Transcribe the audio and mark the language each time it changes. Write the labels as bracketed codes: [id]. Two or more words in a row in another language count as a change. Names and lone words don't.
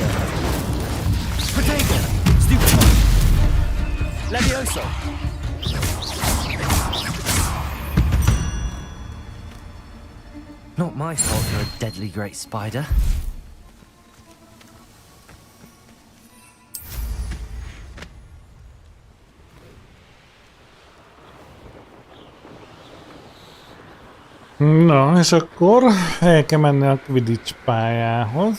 [en] Protego. Stupefy. Levioso. Not my fault you're a deadly great spider. [hu] Na, és akkor el kell menni a Quidditch pályához.